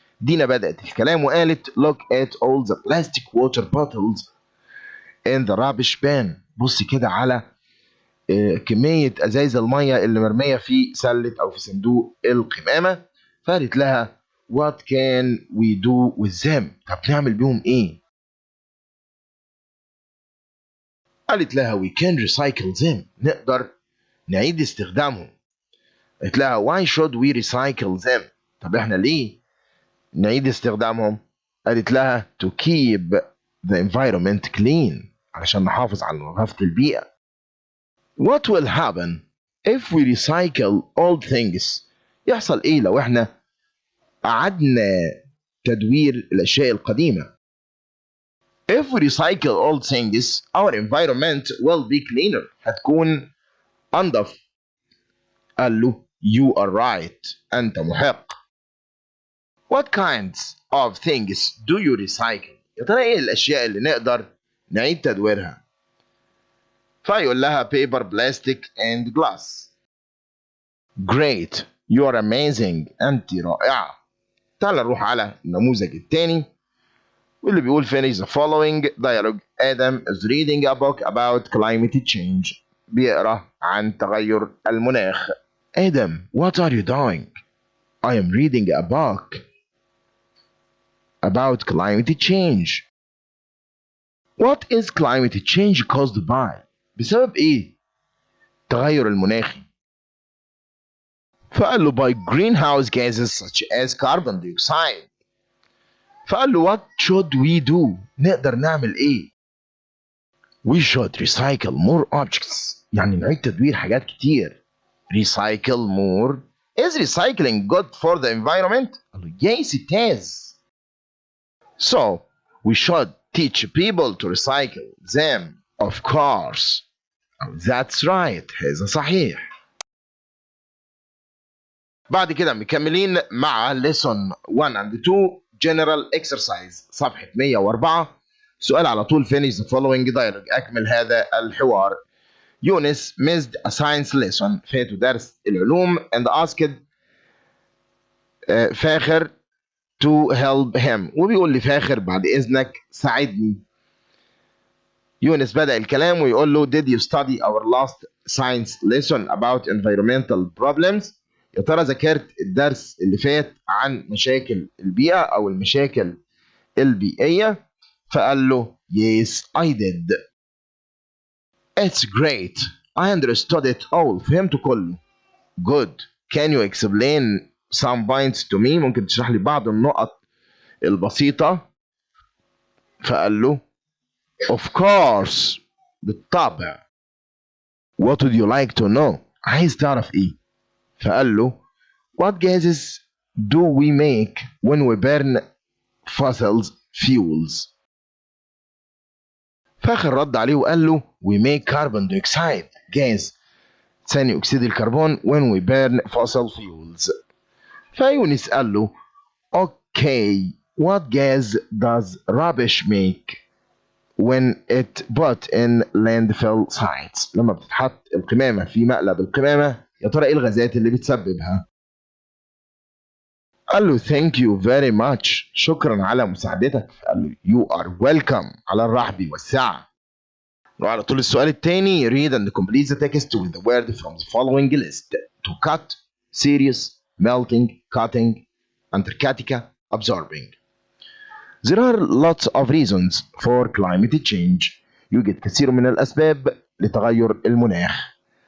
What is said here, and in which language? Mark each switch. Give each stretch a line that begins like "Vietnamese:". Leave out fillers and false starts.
Arabic: دينا بدأت الكلام وقالت
English: look at all the plastic water bottles in the rubbish bin.
Arabic: بص كده على كمية أزايز المية اللي مرمية في سلة أو في صندوق القمامة. فقالت لها
English: what can we do with them؟
Arabic: طب نعمل بيهم إيه؟ قالت لها
English: we can recycle them.
Arabic: نقدر نعيد استخدامهم. قالت لها
English: why should we recycle them؟
Arabic: طب إحنا ليه نعيد استخدامهم؟ قالت لها
English: to keep the environment clean.
Arabic: علشان نحافظ على نظافة البيئة.
English: What will happen if we recycle old things؟
Arabic: يحصل إيه لو إحنا أعدنا تدوير الأشياء القديمة؟
English: If we recycle old things our environment will be cleaner.
Arabic: هتكون أنظف. قال له
English: you are right.
Arabic: أنت محق.
English: What kinds of things do you recycle؟
Arabic: يا ترى إيه الأشياء اللي نقدر نعيد تدويرها؟ فيقول لها
English: paper, plastic and glass. Great, you are amazing.
Arabic: أنت رائعة. تعال نروح على النموذج الثاني واللي بيقول
English: finish the following dialogue. Adam is reading a book about climate change.
Arabic: بيقرأ عن تغير المناخ.
English: Adam, what are you doing؟ I am reading a book about climate change. What is climate change caused by؟
Arabic: بسبب إيه تغير المناخي؟ فقال له
English: by greenhouse gases such as carbon dioxide.
Arabic: فقال له
English: what should we do؟
Arabic: نقدر نعمل إيه؟
English: We should recycle more objects.
Arabic: يعني نعيد تدوير حاجات كتير.
English: Recycle more. Is recycling good for the environment؟
Arabic: قال له
English: yes it is. So we should teach people to recycle them. Of course. That's right.
Arabic: هذا صحيح. بعد كده مكملين مع
English: lesson 1 and 2 general exercise
Arabic: صفحة 104. سؤال على طول
English: finish the following dialogue.
Arabic: أكمل هذا الحوار.
English: Younis missed a science lesson.
Arabic: فاته درس العلوم
English: and asked Fakher to help him.
Arabic: وبيقول لفاخر بعد إذنك ساعدني. يونس بدأ الكلام ويقول له
English: did you study our last science lesson about environmental problems؟
Arabic: يا ترى ذاكرت الدرس اللي فات عن مشاكل البيئة أو المشاكل البيئية؟ فقال له
English: yes I did. It's great. I understood it all.
Arabic: فهمت كله.
English: Good. Can you explain some points to me؟
Arabic: ممكن تشرح لي بعض النقط البسيطة؟ فقال له
English: of course.
Arabic: بالطبع.
English: What would you like to know؟
Arabic: عايز تعرف ايه؟ فقال له
English: what gases do we make when we burn fossil fuels؟
Arabic: فاخر رد عليه وقال له
English: we make carbon dioxide gas
Arabic: ثاني اكسيد الكربون
English: when we burn fossil fuels.
Arabic: فيونس قال له
English: okay what gas does rubbish make when it put in landfill sites؟
Arabic: لما بتتحط القمامة في مقلب القمامة يا ترى ايه الغازات اللي بتسببها؟ قال له
English: thank you very much.
Arabic: شكرا على مساعدتك. قال له
English: you are welcome.
Arabic: على الرحب والسعة. وعلى طول السؤال الثاني
English: read and complete the text with the word from the following list: to cut, serious, melting, cutting, Antarctica, absorbing. There are lots of reasons for climate change.
Arabic: يوجد كثير من الأسباب لتغير المناخ.